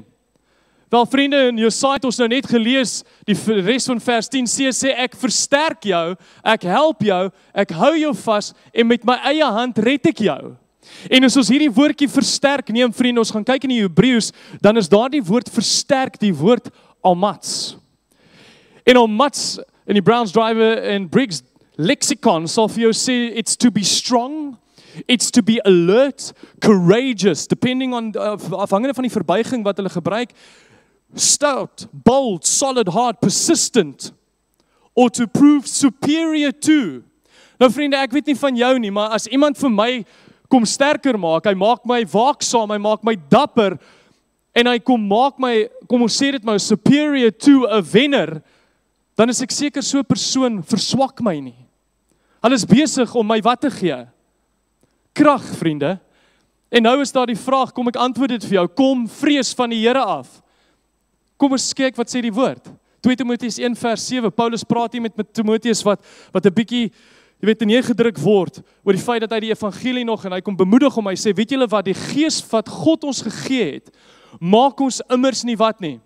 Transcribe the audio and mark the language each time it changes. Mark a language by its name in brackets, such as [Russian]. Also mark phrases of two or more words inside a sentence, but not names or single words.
[Afrikaans] Wel vriende, in Jesaja het ons nou net gelees, die res van vers 10 sê, ek versterk jou, ek help jou, ek hou jou vas, en met my eie hand red ek jou. En as ons hierdie woordjie versterk neem, vriende, ons gaan kyk in die Hebreëus, dan is daar die woord versterk, die woord almats. En almats, in die Browns Driver en Briggs lexicon, sal vir jou sê, [English] it's to be strong, it's to be alert, courageous, depending on, [Afrikaans] afhangende van die verbuiging wat hulle gebruik, stout, [English] bold, solid, hard, persistent, or to prove superior to. [Afrikaans] Nou vriende, ek weet nie van jou nie, maar as iemand vir my kom sterker maak, hy maak my waaksaam, hy maak my dapper, en hy kom ons sê dit maar, [English] superior to a [Afrikaans] wenner, dan is ek seker so 'n persoon verswak my nie. Hulle is besig om my wat te gee? Krag, vriende. En nou is daar die vraag, kom ek antwoord dit vir jou, kom vrees van die Here af. Kom ons kyk wat sê die woord. 2 Timoteus 1 vers 7, Paulus praat hier met Timoteus wat 'n bietjie, jy weet, neergedruk word oor die feit dat hy die evangelie nog, en hy kom bemoedig hom, hy sê, weet julle wat, die gees wat God ons gegee het, maak ons immers nie wat nie.